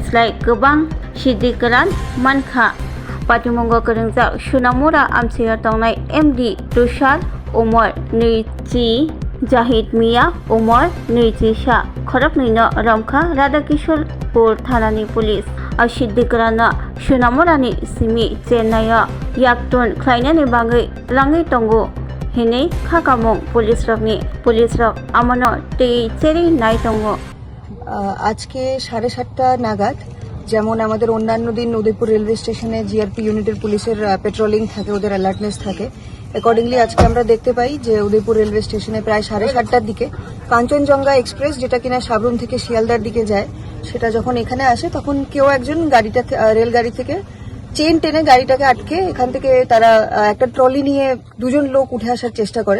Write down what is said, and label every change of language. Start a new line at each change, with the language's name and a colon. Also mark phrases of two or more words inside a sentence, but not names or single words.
Kok Borok: slai gobang Sidikran Mankha Patimungo Kerengjak Sunamura Amsiya Tongnai MD Tushar Umar Nirchi Jahid Mia Umar Nirchi Shah Khoraknino Ramkha Radhakishorpur Thanani Police Siddikrana Sunamurani Simi Chennaya Yaktun Khlainani Bangai Langai Tongo Hine Khakamung Police Rok Amano Tei Cheri Nai Tongo
Bangla: আজকে 7:30 নাগাদ যেমন আমাদের অন্যান্য দিন উদয়পুর রেলওয়ে স্টেশনে জিআরপি ইউনিটের পুলিশের পেট্রোলিং থাকে, ওদের অ্যালার্টনেস থাকে। অ্যাকর্ডিংলি আজকে আমরা দেখতে পাই যে উদয়পুর রেলওয়ে স্টেশনে প্রায় 7:30টার দিকে কাঞ্চনজঙ্ঘা এক্সপ্রেস, যেটা কিনা সাবরুম থেকে শিয়ালদার দিকে যায়, সেটা যখন এখানে আসে তখন কেউ একজন রেলগাড়ি থেকে চেন টেনে গাড়িটাকে আটকে এখান থেকে তারা একটা ট্রলি নিয়ে দুজন লোক উঠে আসার চেষ্টা করে।